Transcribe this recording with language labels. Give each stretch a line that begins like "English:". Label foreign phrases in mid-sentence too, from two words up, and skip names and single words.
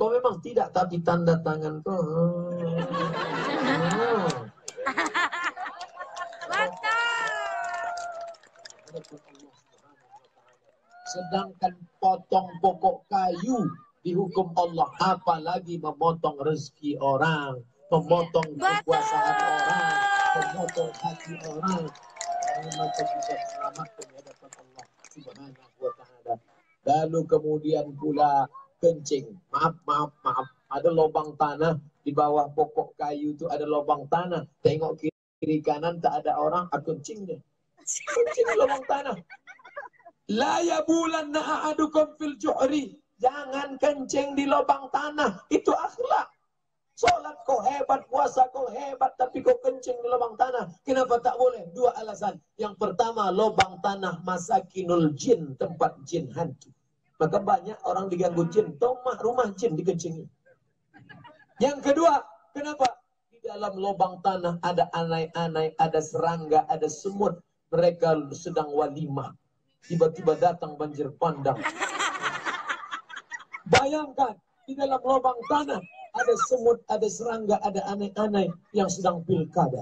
Malay: Kau memang tidak, tapi tanda tangan kau. Sedangkan potong pokok kayu dihukum Allah, apalagi memotong rezeki orang, memotong kekuasaan orang, memotong hati orang. Maka bisa selamat di hadapan Allah
Arabic: سبحانه وتعالى.
Malay: Lalu kemudian pula kencing. Maaf. Ada lubang tanah di bawah pokok kayu itu, ada lubang tanah. Tengok kiri kanan tak ada orang, kencing deh. Kencing di lubang tanah.
Arabic: لا يبولن أحدكم في الجحر.
Malay: Jangan kencing di lubang tanah. Itu akhlak. Solat kau hebat, puasa kau hebat, tapi kau kencing di lubang tanah. Kenapa tak boleh? 2 alasan. Yang pertama, lubang tanah
Arabic: مساكن الجن,
Malay: tempat jin hantu. Maka banyak orang diganggu jin. Rumah jin dikencingi. Yang kedua, kenapa? Di dalam lubang tanah ada anai-anai, ada serangga, ada semut. Mereka sedang walimah. Tiba-tiba datang banjir bandang. Bayangkan, di dalam lubang tanah ada semut, ada serangga, ada aneh-aneh yang sedang pilkada.